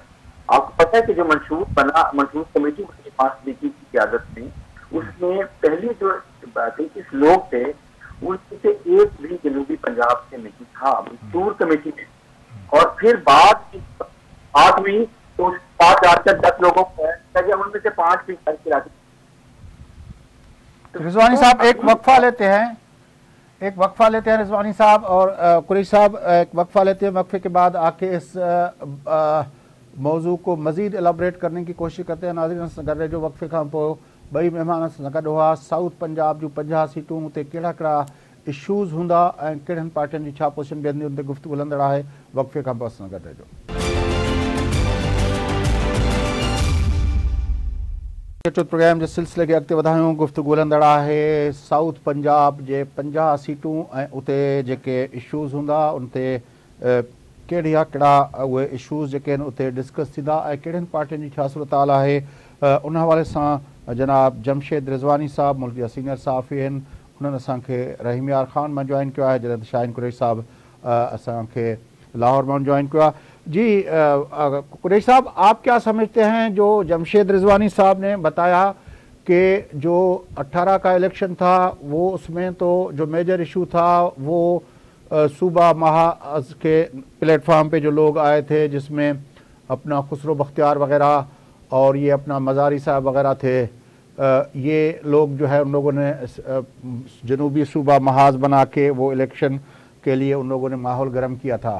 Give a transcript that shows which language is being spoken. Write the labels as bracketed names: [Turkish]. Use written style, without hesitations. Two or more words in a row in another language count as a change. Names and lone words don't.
[Urdu] آپ کو پتا ہے کہ جو منشور کمیٹی اس کے پاس دیکھی کی قیادت میں، اس میں پہلی جو 33 لوگ تھے ان میں سے ایک بھی جنوبی پنجاب سے نہیں تھا منشور کمیٹی میں، اور پھر بات ہوئی تو 5 جا کر 10 لوگوں کو ان میں سے 5 بھی گھر کے راضی. رضوانی صاحب ایک وقفہ لیتے ہیں رضوانی صاحب اور قریشی صاحب ایک وقفہ لیتے ہیں. وقفے کے بعد آ کے اس موضوع کو مزید ایلابوریٹ کرنے کی کوشش کرتے ہیں. [Sindhi] नाज़रीन कर रहे जो वक्फे खां पोइ ॿई महिमान सां गॾु हुआ। साउथ पंजाब जूं 50 सीटूं, उते कहिड़ा कहिड़ा इश्यूज़ हूंदा ऐं कहिड़नि पार्टियुनि जी छा पोज़ीशन बीहंदी, उन ते गुफ़्तगू हलंदड़ आहे। वक्फे खां पोइ सां गॾु रहिजो। प्रोग्राम जे सिलसिले खे अॻिते वधायूं। गुफ़्तगू हलंदड़ आहे साउथ पंजाब जे 50 सीटूं ऐं उते जेके इश्यूज़ हूंदा उन ते कहिड़ा उहे इश्यूज़ जेके आहिनि उते डिस्कस थींदा ऐं कहिड़ियुनि पार्टियुनि जी छा सूरत हाल आहे। उन हवाले सां जनाब जमशेद रिज़वानी साहब मुल्क जा सीनियर सहाफ़ी आहिनि, उन्होंने असांखे रहीम यार ख़ान मां [Urdu] جوائن کیا ہے, [Sindhi] जॾहिं शाहीन कुरैशी साहब असांखे लाहौर में जॉइन किया। [Urdu] جی قریشی صاحب، آپ کیا سمجھتے ہیں جو جمشید رضوانی صاحب نے بتایا کہ جو 18 کا الیکشن تھا وہ اس میں تو جو [English] major issue [Urdu] تھا وہ صوبہ محاذ کے پلیٹ فارم پے جو لوگ آئے تھے جس میں اپنا خسرو بختیار وغیرہ اور یہ اپنا مزاری صاحب وغیرہ تھے، یہ لوگ جو ہے ان لوگوں نے جنوبی صوبہ محاذ بنا کے وہ الیکشن کے لیے ان لوگوں نے ماحول گرم کیا تھا.